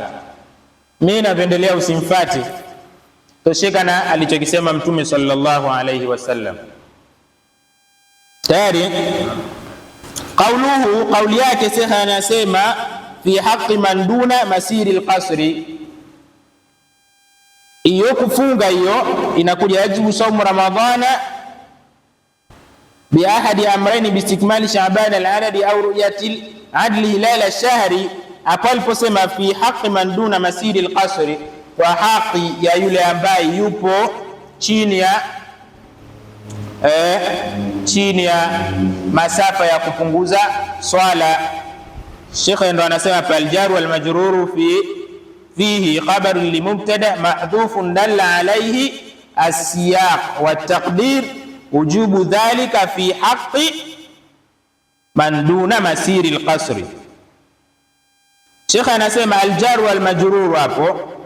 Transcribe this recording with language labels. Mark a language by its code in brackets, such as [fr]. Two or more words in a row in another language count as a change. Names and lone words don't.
[sw] Mimi napendelea usimfuate, tosheka na alichokisema Mtume [ar] صلى الله عليه وسلم. [sw] Tayari kauli yake Sheikh anasema [ar] في حق من دون مسير القصر. [sw] Iyo kufunga hiyo inakuja [ar] يجب صوم رمضان بأحد أمرين باستكمال شعبان العدد أو رؤية عدل هلال الشهر. [sw] Hapo aliposema [ar] في حق من دون مسير القصر, [sw] kwa haki ya yule ambaye yupo chini ya masafa ya kupunguza swala. Sheikh ndo anasema [ar] فالجار والمجرور فيه خبر لمبتدأ محذوف دل عليه السياق وتقدير وجوب ذلك في حق من دون مسير القصر. [sw] Sheikh anasema [ar] الجار والمجرور [sw] hapo